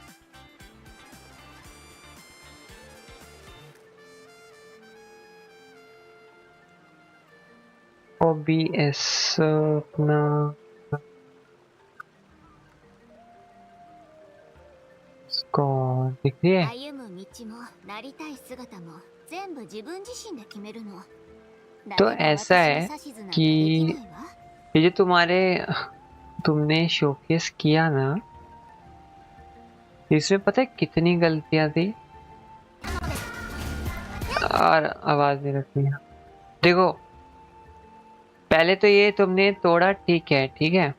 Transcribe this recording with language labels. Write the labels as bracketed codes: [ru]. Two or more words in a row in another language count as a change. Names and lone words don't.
[hi] OBS अपना स्कॉर्ड दिख रही है। [ja] 歩む道もなりたい姿も全部自分自身で決めるの。 [hi] तो [ja] 誰も [hi] ऐसा [ja] 私に [hi] है [ja] 指図なんか [hi] कि [ja] できないわ。 [hi] ये जो तुमने शोकेस किया ना, इसमें पता है कितनी गलतियां थी। और आवाज नहीं रखनी है। देखो पहले तो ये तुमने तोड़ा, ठीक है ठीक है।